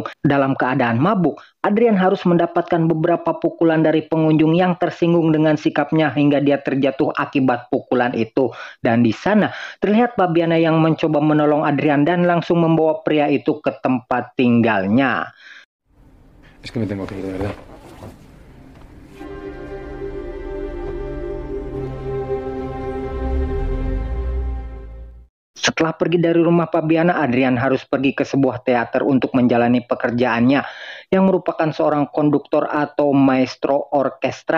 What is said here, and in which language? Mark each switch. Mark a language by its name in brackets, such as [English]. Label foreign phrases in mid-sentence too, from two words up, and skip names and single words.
[Indonesian] Dalam keadaan mabuk, Adrian harus mendapatkan beberapa pukulan dari pengunjung yang tersinggung dengan sikapnya hingga dia terjatuh akibat pukulan itu. Dan di sana terlihat Fabiana yang mencoba menolong Adrian dan langsung membawa pria itu ke tempat tinggalnya. [Spanish] Es que me tengo que ir, de verdad. [Indonesian] Setelah pergi dari rumah Fabiana, Adrian harus pergi ke sebuah teater untuk menjalani pekerjaannya, yang merupakan seorang konduktor atau maestro orkestra.